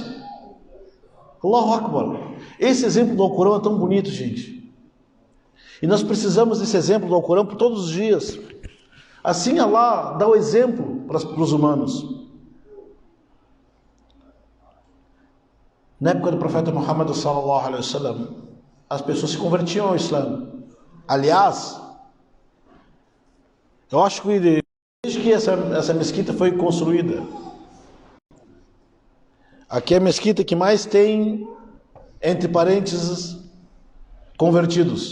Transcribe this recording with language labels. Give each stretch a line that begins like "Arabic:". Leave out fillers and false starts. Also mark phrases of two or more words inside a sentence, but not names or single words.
Arabic: الله أكبر.
Portuguese: Esse exemplo do Alcorão é tão bonito, gente. E nós precisamos desse exemplo do Alcorão por todos os dias. Assim Allah dá o exemplo para os humanos. Na época do profeta Muhammad
Arabic: صلى الله عليه وسلم,
Portuguese: as pessoas se convertiam ao Islã. Aliás, eu acho que desde que essa mesquita foi construída, aqui é a mesquita que mais tem, entre parênteses, convertidos.